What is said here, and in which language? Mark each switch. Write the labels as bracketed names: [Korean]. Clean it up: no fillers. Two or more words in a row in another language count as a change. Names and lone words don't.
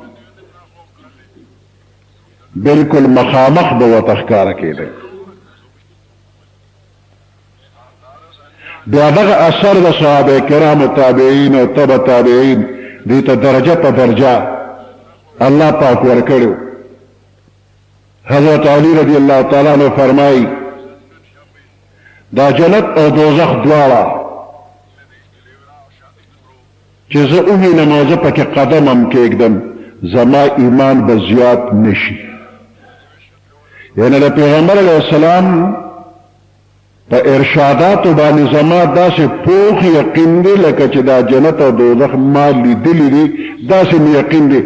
[Pashto] بالکل مخامخ به ورته ښکاره کېدی بیا دغه اثر د صحابه کرامو تابعین او تبع تابعین دې ته درجه په درجه اللہ پاک ورکړو. حضرت علی [Arabic] رضی اللہ تعالیٰ عنہ [Pashto] فرمائی دا جنت او دوزخ دواړه چې زه ووینم او زه پکې قدم هم کېږدم زما ایمان به زیات نشي. یعنی د پیغمبر [Arabic] علیه السلام [Pashto] په ارشاداتو باندې زما داسې پوخ یقین دی لکه چې دا جنت او دوزخ ما لیدلی دي داسې مې یقین دی.